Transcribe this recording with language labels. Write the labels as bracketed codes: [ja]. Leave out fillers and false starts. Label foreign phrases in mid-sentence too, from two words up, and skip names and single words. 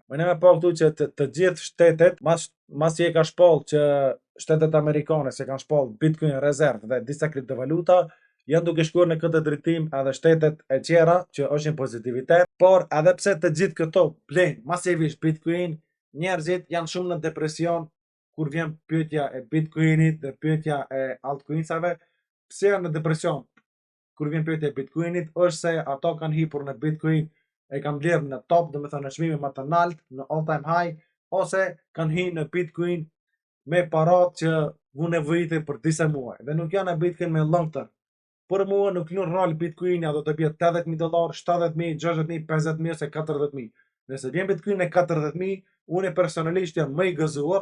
[sq] Mujnë me po këtu që të gjithë shtetet mas që e ka shpoll që shtetet amerikane se kanë shpoll Bitcoin rezervë dhe disa kriptovaluta, janë duke shkuar në këtë drejtim edhe shtetet e tjera që është një pozitivitet, por edhe pse të gjithë këto blejnë masivisht Bitcoin, njerëzit janë shumë në depresion kur vjen pyetja e Bitcoinit dhe pyetja e altcoinsave. Pse janë në depresion kur vjen pyetja e Bitcoinit? Është se ato kanë hipur në Bitcoin, e kanë blerë në top, do me thënë në çmime më të lartë, në [en] all time high, [sq] ose kanë hyrë në Bitcoin me parat që vu nevojitin për disa muaj dhe nuk janë në Bitcoin me [en] long term. [sq] Për mua nuk lun rol Bitcoin do të bie $80.000, $70.000, $60.000, $50.000 ose $40.000. Nëse vjen Bitcoin në $40.000, unë personalisht jam më i gëzuar.